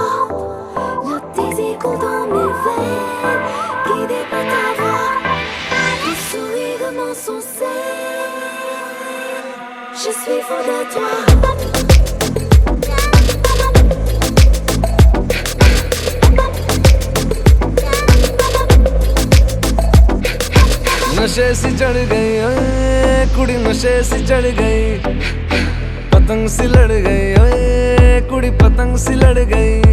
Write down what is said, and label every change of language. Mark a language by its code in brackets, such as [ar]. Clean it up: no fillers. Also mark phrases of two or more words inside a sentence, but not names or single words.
[fr] Le désir dans mes veines, guidé par ta voix. Tu souris comme un succès, je suis fou de toi. [pa] ਨਸ਼ੇ ਸੀ ਚੜ੍ਹ ਗਈ ਓਏ ਕੁੜੀ, ਨਸ਼ੇ ਸੀ ਚੜ੍ਹ ਗਈ, ਪਤੰਗ ਸੀ ਲੜ ਗਈ ਓਏ ਕੁੜੀ, ਪਤੰਗ ਸੀ ਲੜ ਗਈ।